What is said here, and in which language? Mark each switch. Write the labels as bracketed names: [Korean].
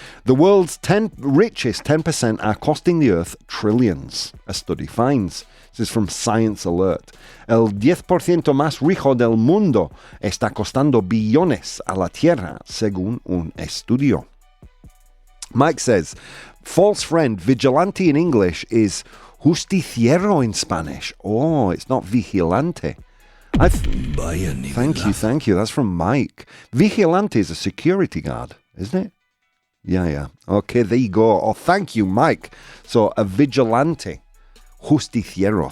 [English] The world's richest 10% are costing the Earth trillions, a study finds. This is from Science Alert. [Spanish] El 10% más rico del mundo está costando billones a la Tierra, según un estudio. [English] Mike says, false friend, vigilante in English is justiciero in Spanish. Oh, it's not vigilante. Thank you. That's from Mike. Vigilante is a security guard, isn't it? Yeah. Okay, there you go. Oh, thank you, Mike. So, a vigilante. Justiciero.